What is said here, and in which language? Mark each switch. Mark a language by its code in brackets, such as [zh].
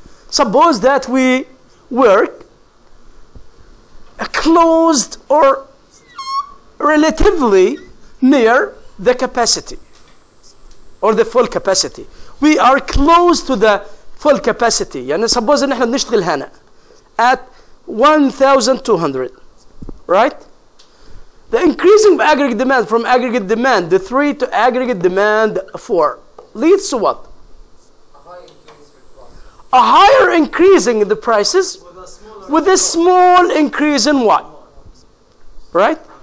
[en] Suppose that we work closed or relatively near the capacity or the full capacity. We are close to the full capacity. [ar] يعني suppose ان احنا بنشتغل هنا at 1,200, right? [en] The increasing of aggregate demand from aggregate demand 3 to aggregate demand 4 leads to what? A higher increasing in the prices with a small increase in what? Right?